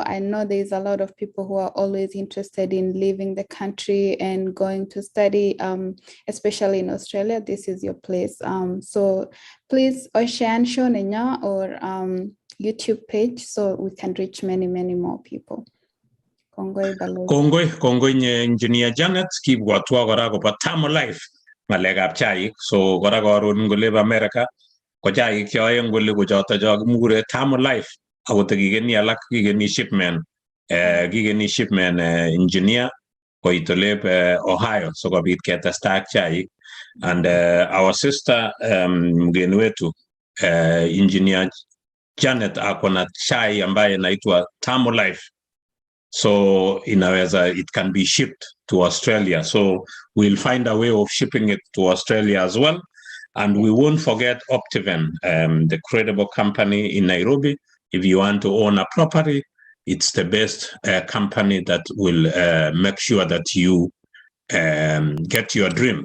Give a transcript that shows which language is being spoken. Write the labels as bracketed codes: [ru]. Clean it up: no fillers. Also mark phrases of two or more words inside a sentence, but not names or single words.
[en] I know there's a lot of people who are always interested in leaving the country and going to study, especially in Australia. This is your place. So please share show nenya or YouTube page so we can reach many more people. [kln] Kongoi Balozi. Kongoi nye Engineer Janet kibwatwa kora kobo Tamu Life. Ngalekab chaik. So kora karon ngole America ko chaik choe ngole ko choto mure Tamu Life akot kigeni alak kigeni [en] shipment engineer [kln] ko itolep Ohio so kobit ketestai chaik. [en] And our sister [sw] mgeni wetu Engineer Janet akona chai ambaye inaitwa Tamu Life. [en] So inaweza it can be shipped to Australia. So we'll find a way of shipping it to Australia as well. And we won't forget Optiven, the credible company in Nairobi. If you want to own a property, it's the best company that will make sure that you get your dream.